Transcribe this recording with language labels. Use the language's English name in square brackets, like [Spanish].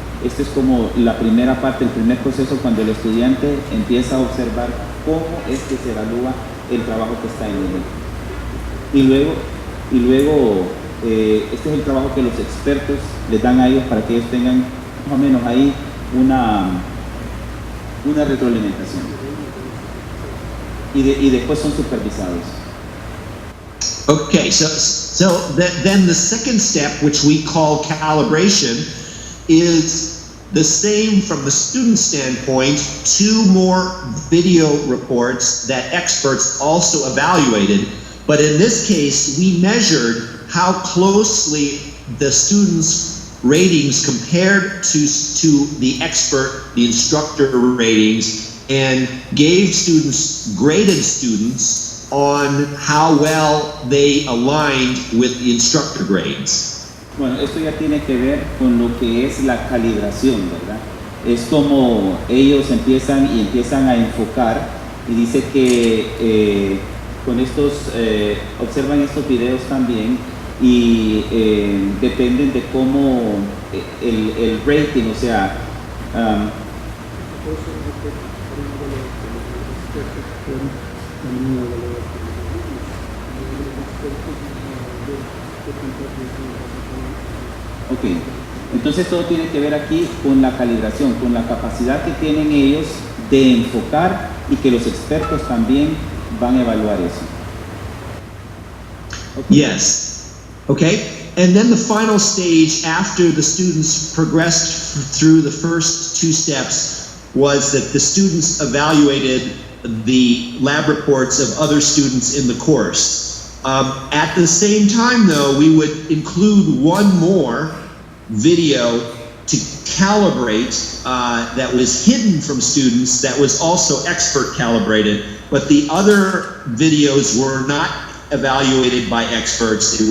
[Spanish] Este es como la primera parte, el primer proceso cuando el estudiante empieza a observar cómo es que se evalúa el trabajo que está en él. Y luego este es el trabajo que los expertos les dan a ellos para que ellos tengan más o menos ahí una retroalimentación. Y después son supervisados. [English] Okay, then the second step, which we call calibration, is the same from the student standpoint, 2 more video reports that experts also evaluated. But in this case, we measured how closely the students' ratings compared to the expert, the instructor ratings, and gave students, graded students, on how well they aligned with the instructor grades. [Spanish] Bueno, esto ya tiene que ver con lo que es la calibración, ¿verdad? Es como ellos empiezan a enfocar, y dice que con estos, observan estos videos también, y dependen de cómo el rating, o sea, ok, entonces todo tiene que ver aquí con la calibración, con la capacidad que tienen ellos de enfocar, y que los expertos también van a evaluar eso. [English] Okay. Yes. Okay. And then the final stage, after the students progressed through the first 2 steps, was that the students evaluated the lab reports of other students in the course. At the same time, though, we would include 1 more video to calibrate that was hidden from students, that was also expert calibrated, but the other videos were not evaluated by experts.